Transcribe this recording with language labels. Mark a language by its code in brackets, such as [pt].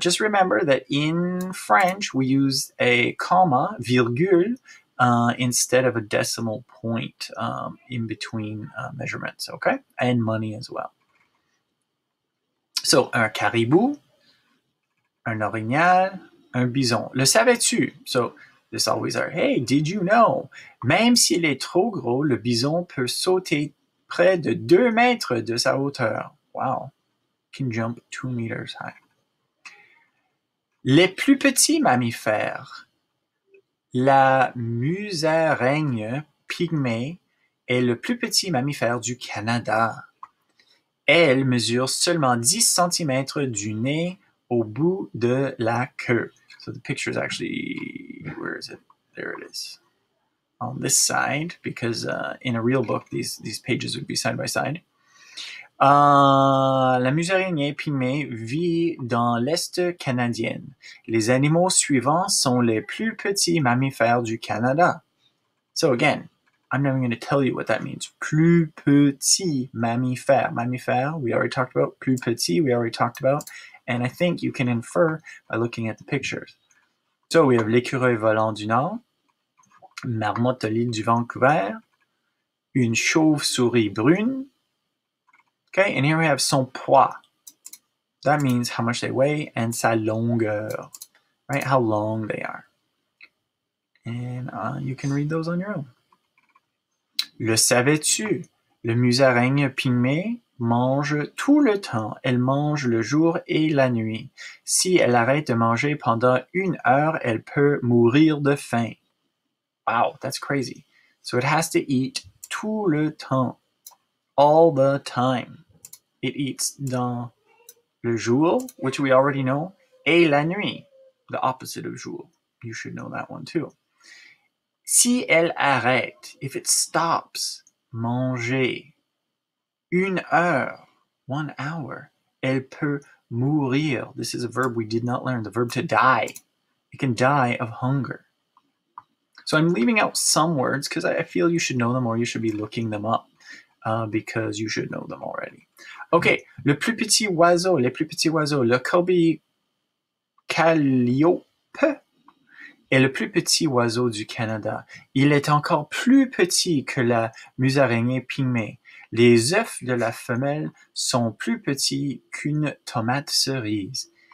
[en] Just remember that in French, we use a comma, virgule, instead of a decimal point in between measurements, okay? And money as well. [fr] So, un caribou, un orignal, un bison. Le savais-tu? [en] So, this always are, hey, did you know? [fr] Même s'il est trop gros, le bison peut sauter près de 2 mètres de sa hauteur. Wow. [en] Can jump 2 meters high. [fr] Les plus petits mammifères. La musaraigne pygmée est le plus petit mammifère du Canada. Elle mesure seulement 10 cm du nez au bout de la queue. [en] So the picture is actually, where is it? There it is. On this side, because in a real book, these pages would be side by side. [fr] La musaraigne pygmée vit dans l'Est canadien. Les animaux suivants sont les plus petits mammifères du Canada. [en] So again, I'm never going to tell you what that means. Plus petit mammifère. Mammifère, we already talked about. Plus petit, we already talked about. And I think you can infer by looking at the pictures. So we have [fr] l'écureuil volant du Nord, marmotte de l'île du Vancouver, une chauve-souris brune. [en] Okay, and here we have son poids. That means how much they weigh, and sa longueur, right? How long they are. And you can read those on your own. [fr] Le savais-tu? Le musaraigne pygmée mange tout le temps. Elle mange le jour et la nuit. Si elle arrête de manger pendant 1 heure, elle peut mourir de faim. [en] Wow, that's crazy. So it has to eat [fr] tout le temps. [en] All the time. It eats [fr] dans le jour, [en] which we already know, [fr] et la nuit, [en] the opposite of jour. You should know that one too. [fr] Si elle arrête, [en] if it stops, [fr] manger, 1 heure, [en] 1 hour, [fr] Elle peut mourir. [en] This is a verb we did not learn, the verb to die. It can die of hunger. So I'm leaving out some words because I feel you should know them or you should be looking them up because you should know them already. [fr] Okay, le plus petit oiseau, les plus petits oiseaux, le corbeau calliope est le plus petit oiseau du Canada. Il est encore plus petit que la musaraignée pygmée. Les œufs de la femelle sont plus petits qu'une tomate cerise.